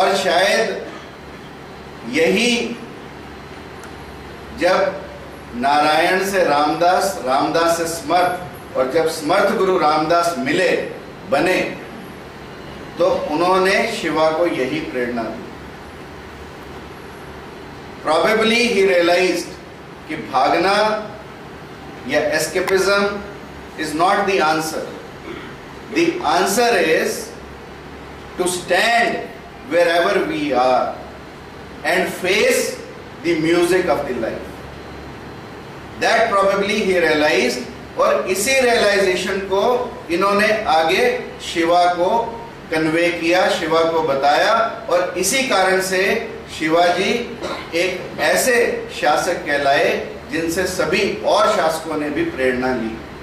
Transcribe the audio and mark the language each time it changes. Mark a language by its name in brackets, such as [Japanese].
[Hindi] और शायद यही जब नारायण से रामदास, रामदास से समर्थ, और जब समर्थ गुरु रामदास मिले, बने, तो उन्होंने शिवा को यही प्रेरणा दी। [English] Probably he realized [Hindi] कि भागना या [English] escapism is not the answer. The answer is to stand wherever we are and face the music of the life. That probably he realized, [Hindi] और इसी realization को इन्होंने आगे शिवा को कन्वे किया, शिवा को बताया, और इसी कारण से शिवाजी एक ऐसे शासक कहलाए जिनसे सभी और शासकों ने भी प्रेरणा ली।